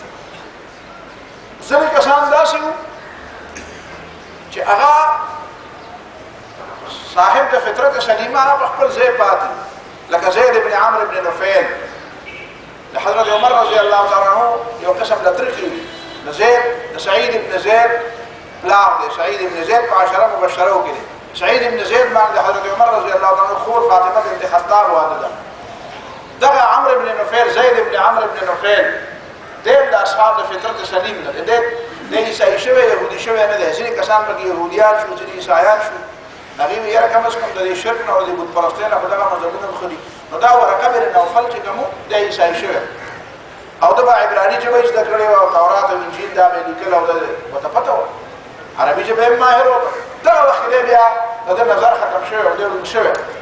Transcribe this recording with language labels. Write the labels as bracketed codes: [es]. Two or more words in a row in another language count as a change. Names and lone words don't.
[ps] ځینې کسان داسې وو چې هغه صاحب د فطرت سلیمه هغه په خپل ځای پاتې لکه زید بن عمرو بن نفیل د حضرت عمر [ar] رضی الله تعالی عنه [ps] یو قسم د ترکي د زید د سعید بن زید پلار دی سعید بن زید په [ar] عشره مبشره [ps] وکړي سعید بن زید باندې حضرت عمر [ar] رضی الله تعالی عنه [ps] خور فاطمه بنت خطاب واده ده دغه عمرو بن نفیل زید بن عمرو بن نفیل دیم د اصحاب د فطرت سلیم ده د عیسائی شوی یهودي شوی نه ده ځینې کسان پکې یهودیان شو ځینې عیسایان شو هغې وایي یاره کم از کم د دې شرک نه او د بت پرستۍ نه خو دغه مذهبونه خلي نو دا ورقه بن نوفل چې کوم د عیسائی شوی او د به عبراني ژبه زده کړې وه او تورات او انجیل دا به یې لیکل او ورته پته وه عربي ژبه یې ماهر وکړه دغه وخت دی بیا د ده نظر ختم شوی او دی ړوند شوی